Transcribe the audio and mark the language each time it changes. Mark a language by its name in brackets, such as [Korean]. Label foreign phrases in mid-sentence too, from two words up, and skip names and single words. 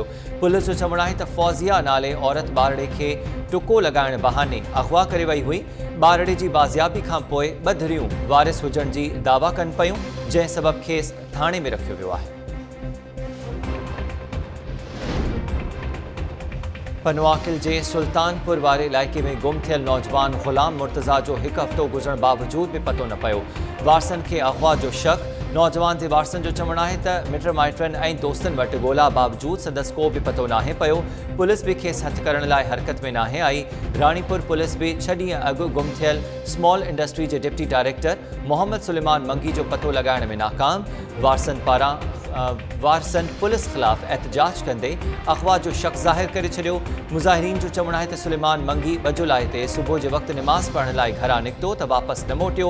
[Sindhi] पुलिस जो चवणु आहे त फौजिया नाले औरत ॿारड़े खे टुको लॻाइण बहाने अगवा करे वई हुई। ॿारड़े जी बाज़ियाबी खां पोइ ॿ धुरियूं वारिस हुजण जी दावा कनि पयूं, जंहिं सबबि खेसि थाणे में रखियो वियो आहे। पनवाकिल के सुल्तानपुर वाले इलाइक़े में गुम थियल नौजवान गुलाम मुर्तज़ा जो एक हफ़्तो गुजरण बावजूद भी पतो न पियो। वारसन के अगवा जो शक। नौजवान के वारसन जो चवणु आहे त मिट माइटनि ऐं दोस्तनि वटि ॻोल्हा बावजूद संदसि को भी पतो नाहे पियो। पुलिस भी खेसि हथ करण लाइ हरकत में नाहे आई। रानीपुर पुलिस भी 6 ॾींहं अॻु गुम थियल [English] small industry [Sindhi] के [English] deputy director [Sindhi] मोहम्मद सुलेमान मंगी जो पतो लगाइण में नाकाम। वारसन पुलिस खिलाफ एहतजाज कंदे अगवा जो शक ज़ाहिर करे छॾियो। मुज़ाहिरीन जो चवणु आहे त सुलेमान मंगी 2 जुलाई ते सुबुह जे वक़्तु निमाज़ पढ़ण लाइ घरां निकितो त वापसि न मोटियो।